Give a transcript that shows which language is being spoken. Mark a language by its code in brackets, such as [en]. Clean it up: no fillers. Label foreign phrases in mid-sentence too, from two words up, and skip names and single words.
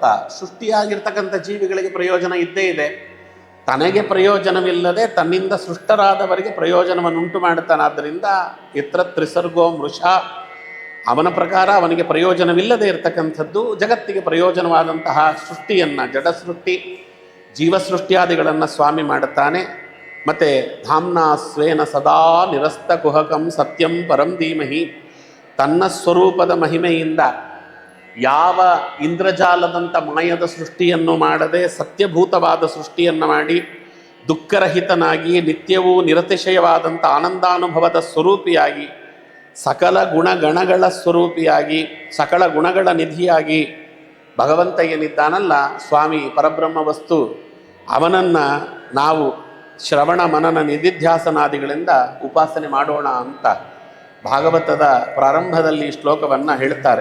[kn] ಸೃಷ್ಟಿಯಾಗಿರ್ತಕ್ಕಂಥ ಜೀವಿಗಳಿಗೆ ಪ್ರಯೋಜನ ಇದ್ದೇ ಇದೆ. ತನಗೆ ಪ್ರಯೋಜನವಿಲ್ಲದೆ ತನ್ನಿಂದ ಸೃಷ್ಟರಾದವರಿಗೆ ಪ್ರಯೋಜನವನ್ನು ಉಂಟು ಮಾಡುತ್ತಾನೆ. ಆದ್ದರಿಂದ [sa] ಯತ್ರ ತ್ರಿಸರ್ಗೋ ಮೃಷ, [kn] ಅವನ ಪ್ರಕಾರ ಅವನಿಗೆ ಪ್ರಯೋಜನವಿಲ್ಲದೆ ಇರತಕ್ಕಂಥದ್ದು ಜಗತ್ತಿಗೆ ಪ್ರಯೋಜನವಾದಂತಹ ಸೃಷ್ಟಿಯನ್ನು, ಜಡ ಸೃಷ್ಟಿ ಜೀವ ಸೃಷ್ಟಿಯಾದಿಗಳನ್ನು ಸ್ವಾಮಿ ಮಾಡುತ್ತಾನೆ. [sa] ಮತ್ತು ಧಾಮ್ನಾ ಸ್ವೇನ ಸದಾ ನಿರಸ್ತ ಕುಹಕಂ ಸತ್ಯಂ ಪರಂ ಧೀಮಹಿ, [kn] ತನ್ನ ಸ್ವರೂಪದ ಮಹಿಮೆಯಿಂದ ಯಾವ ಇಂದ್ರಜಾಲದಂಥ ಮಾಯದ ಸೃಷ್ಟಿಯನ್ನು ಮಾಡದೆ ಸತ್ಯಭೂತವಾದ ಸೃಷ್ಟಿಯನ್ನು ಮಾಡಿ ದುಃಖರಹಿತನಾಗಿ ನಿತ್ಯವೂ ನಿರತಿಶಯವಾದಂಥ ಆನಂದಾನುಭವದ ಸ್ವರೂಪಿಯಾಗಿ ಸಕಲ ಗುಣಗಣಗಳ ಸ್ವರೂಪಿಯಾಗಿ ಸಕಲ ಗುಣಗಳ ನಿಧಿಯಾಗಿ ಭಗವಂತ ಏನಿದ್ದಾನಲ್ಲ ಸ್ವಾಮಿ ಪರಬ್ರಹ್ಮ ವಸ್ತು, ಅವನನ್ನು ನಾವು ಶ್ರವಣ ಮನನ ನಿಧಿಧ್ಯಾಸನಾದಿಗಳಿಂದ ಉಪಾಸನೆ ಮಾಡೋಣ ಅಂತ ಭಾಗವತದ ಪ್ರಾರಂಭದಲ್ಲಿ ಶ್ಲೋಕವನ್ನು ಹೇಳ್ತಾರೆ.